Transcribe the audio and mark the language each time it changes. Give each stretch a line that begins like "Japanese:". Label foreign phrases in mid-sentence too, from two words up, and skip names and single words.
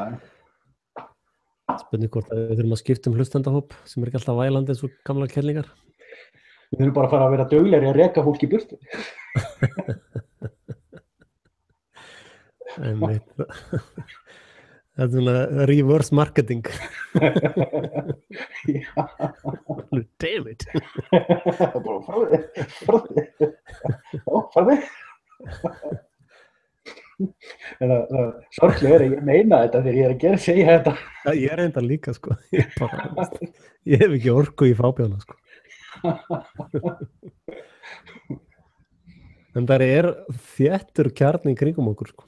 Icelandic: Spurning hvort að við þurfum að skipta hlustandahóp sem er ekki alltaf vælandi eins og gamla kellingar. Við þurfum bara að fara að vera duglegri að reka fólk í burtu. Það er svona
English: reverse marketing.
Icelandic: Já.
English: Damn it.
Icelandic: Bara frá þig. Sorglega er að ég meina þetta þegar ég er að segja þetta. Ja, ég er enda líka, sko. Ég hef ekki orku í frábjána, sko. En það er þéttur kjarni í kringum okkur, sko.